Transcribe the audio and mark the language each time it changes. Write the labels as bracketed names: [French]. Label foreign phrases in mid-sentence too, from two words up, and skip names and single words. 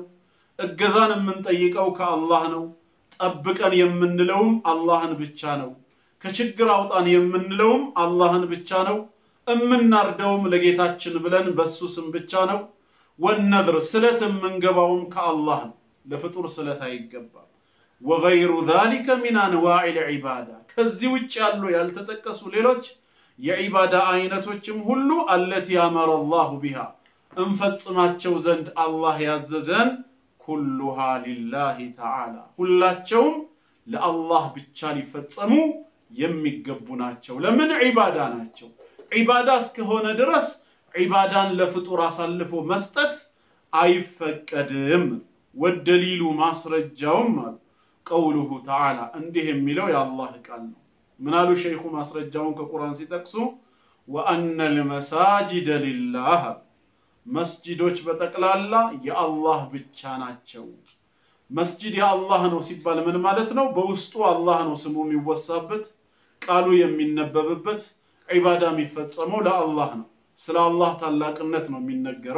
[Amharic] እገዛን የምንጠይቀው ከአላህ ነው ጠብቀን የምንለውም አላህን ብቻ ነው ከችግር አውጣን የምንለውም አላህን ብቻ ነው እምናርደውም ለጌታችን ብለን በሱ ስም ብቻ ነው ወነذር ስለት የምንገባውም ከአላህ ነው ለፍጡር ስለት አይገባም [Arabic] وغير ذلك من انواع العباده [Amharic] ከዚህ ውጭ ያሉ ያልተጠቀሱ ሌሎች የዒባዳ አይነቶችም ሁሉ [Arabic] التي امر الله بها [Amharic] እንፈጽማቸው ዘንድ አላህ ያዘዘን [Arabic] كلها لله تعالى [Amharic] ሁላቸውም ለአላህ ብቻ ሊፈጸሙ የሚገቡ ናቸው ለምን ዒባዳ ናቸው ዒባዳ እስከሆነ ድረስ ዒባዳን ለፍጡር አሳልፎ መስጠት አይፈቀድም ወደሊሉ ማስረጃውም [Arabic] قوله تعالى [Amharic] እንዲህ የሚለው የአላህ ቃል ነው ምናሉ ሸይኹ ማስረጃውን ከቁርአን ሲጠቅሱ ወአነ [Arabic] المساجد لله [Amharic] መስጂዶች በጠቅላላ የአላህ ብቻ ናቸው መስጂድ የአላህ ነው ሲባል ምን ማለት ነው በውስጡ አላህ ነው ስሙ የሚወሳበት ቃሉ የሚነበብበት ዒባዳ የሚፈጸመው ለአላህ ነው ስለ አላህ ታላቅነት ነው የሚነገረው